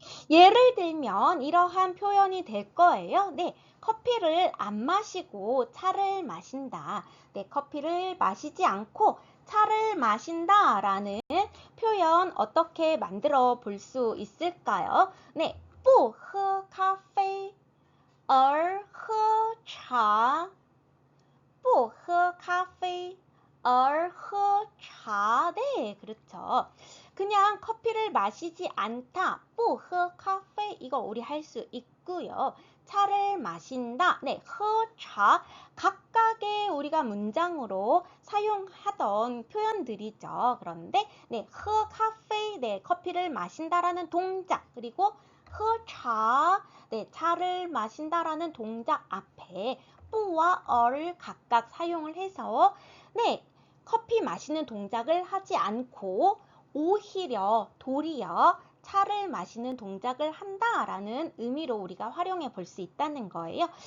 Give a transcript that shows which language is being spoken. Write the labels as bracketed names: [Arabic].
[Korean] 예를 들면 이러한 표현이 될 거예요. 네, 커피를 안 마시고 차를 마신다. 네, 커피를 마시지 않고 차를 마신다 라는 표현 어떻게 만들어 볼 수 있을까요? [Chinese] 네, 不喝咖啡而喝茶不喝咖啡而喝茶 [Korean] 네, 그렇죠. 그냥 커피를 마시지 않다. [Chinese] 不喝咖啡 [Korean] 이거 우리 할 수 있고요. 차를 마신다. 네, [Chinese] 喝茶 [Korean] 각각의 우리가 문장으로 사용하던 표현들이죠. 그런데 네, [Chinese] 喝咖啡 [Korean] 네, 커피를 마신다라는 동작 그리고 [Chinese] 喝茶 [Korean] 네, 차를 마신다라는 동작 앞에 뿌와 어를 각각 사용을 해서 네, 커피 마시는 동작을 하지 않고 오히려 도리어 차를 마시는 동작을 한다라는 의미로 우리가 활용해 볼 수 있다는 거예요.